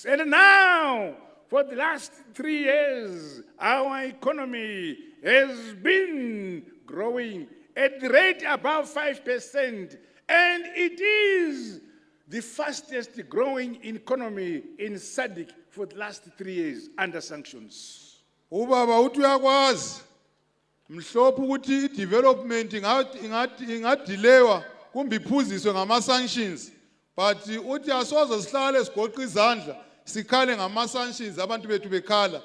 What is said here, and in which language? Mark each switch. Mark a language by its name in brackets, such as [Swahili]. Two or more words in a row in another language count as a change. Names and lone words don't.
[English] And now, for the last 3 years, our economy has been growing at the rate above 5%, and it is the fastest growing economy in SADC for the last 3 years under sanctions. [North Ndebele] Ubaba uthi uyakwazi mhlophe ukuthi i-development ingadilewa kumbe iphuziswe ngama-sanctions, but uthi asoze sihlale sigoqa izandla sikhale ngama-sanctions abantu bethu bekhala.